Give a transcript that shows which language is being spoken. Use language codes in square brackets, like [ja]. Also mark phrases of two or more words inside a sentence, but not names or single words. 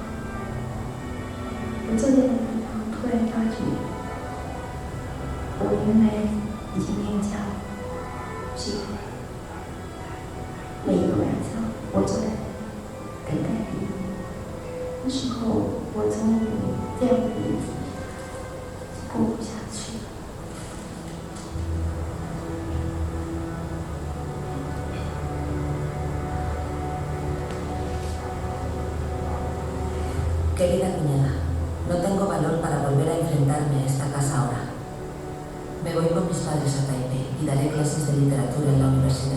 [zh] 我坐在那个地方，突然发觉，我原来已经没有家了，是的。每一个晚上，我坐在等待你。那时候，我总以为这样的日子过不下去了。 [es] Querida cuñada, no tengo valor para volver a enfrentarme a esta casa ahora. Me voy con mis padres a Taipei y daré clases de literatura en la universidad.